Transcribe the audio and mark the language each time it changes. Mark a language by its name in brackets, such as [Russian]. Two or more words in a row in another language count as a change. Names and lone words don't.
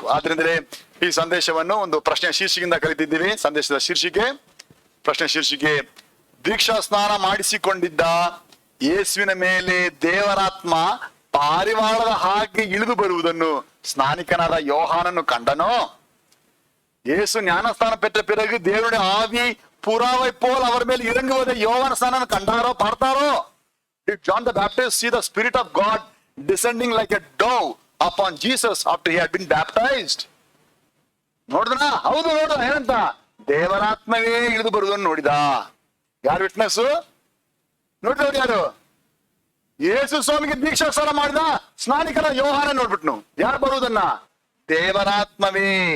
[Kannada] ಆದ್ರಿಂದಲೇ ಈ ಸಂದೇಶವನ್ನು ಒಂದು ಪ್ರಶ್ನೆ ಶೀರ್ಷಿಕೆಯಿಂದ ಕಲಿತಿದ್ದೀವಿ. ಸಂದೇಶದ ಶೀರ್ಷಿಕೆ, ಪ್ರಶ್ನೆ ಶೀರ್ಷಿಕೆ, ದೀಕ್ಷಾ ಸ್ನಾನ ಮಾಡಿಸಿಕೊಂಡಿದ್ದ ಯೇಸುವಿನ ಮೇಲೆ ದೇವರಾತ್ಮ ಪಾರಿವಾಳದ ಹಾಗೆ ಇಳಿದು ಬರುವುದನ್ನು ಸ್ನಾನಿಕನಾದ ಯೋಹಾನನ್ನು ಕಂಡನೋ? [Tamil] ಯೇಸು ஞானஸ்தான பெற்ற பிறகு தேவனுடைய ஆவி புறாவை போல் அவர் மேல் இறங்குவதை யோவான் ஸ்நானன் கண்டாரோ பார்த்தாரோ? [English] Did John the Baptist see the Spirit of God descending like a dove upon Jesus after he had been baptized? [Kannada] ನೋಡಿದನ? ಹೌದು, ನೋಡ. ಏನಂತ? ದೇವರಾತ್ಮವೇ ಇಳಿದು ಬರುವುದನ್ನು ನೋಡಿದ. ಯಾರು ವಿಟ್ನೆಸ್? ನೋಡಿದವ್ರು ಯಾರು? ಯೇಸು ಸ್ವಾಮಿಗೆ ದೀಕ್ಷಾ ಸ್ನಾನ ಮಾಡಿದ ಸ್ನಾನಿಕನ ಯೋಹಾನ ನೋಡ್ಬಿಟ್ನು. ಯಾರು ಬರುವುದನ್ನ? ದೇವರಾತ್ಮವೇ.